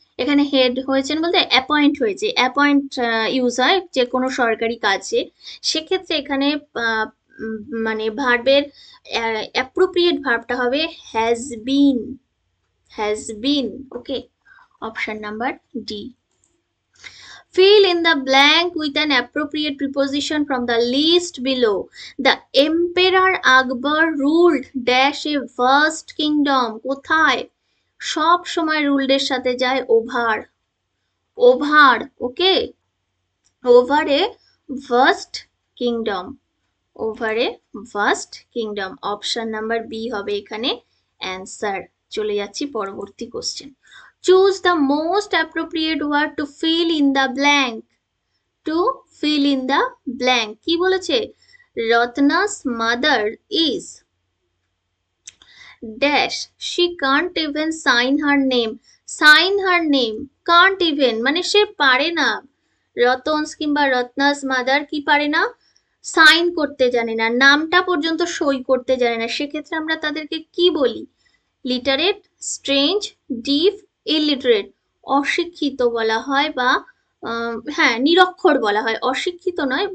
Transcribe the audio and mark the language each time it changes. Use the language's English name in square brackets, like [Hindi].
[Bangla] এখানে হেড হয়েছেন বলতে অ্যাপয়েন্ট হয়েছে, অ্যাপয়েন্ট ইউজ হয় যে কোনো সরকারি কাজে, সেক্ষেত্রে এখানে মানে ভার্বের অ্যাপ্রোপ্রিয়েট ভার্বটা হবে has been, has been. Okay, option number D. [English] Fill in the blank with an appropriate preposition from the list below. The Emperor Akbar ruled dash a vast kingdom. [Bangla] কোথায়? সব সময় ruled এর সাথে যায় over, over. [English] Okay, over a vast kingdom, over a vast kingdom। [Bangla] Option number B হবে এখানে answer. চলে যাচ্ছি পরবর্তী question. [English] Choose the most appropriate word to fill in the blank. To fill in the blank [Bangla] কি বলেছে? [English] Ratna's mother is dash, she can't even sign her name. Sign her name, can't even [Bangla] মানে সে পারে না। রতনস কিংবা রত্না's mother কি পারে না? Sign করতে জানে না, নামটা পর্যন্ত সই করতে জানে না। সেক্ষেত্রে আমরা তাদেরকে কি বলি? Literate, strange, ডিফ, illiterate. অশিক্ষিত বলা হয় বা হ্যাঁ নিরক্ষর বলা হয়, অশিক্ষিত নয়।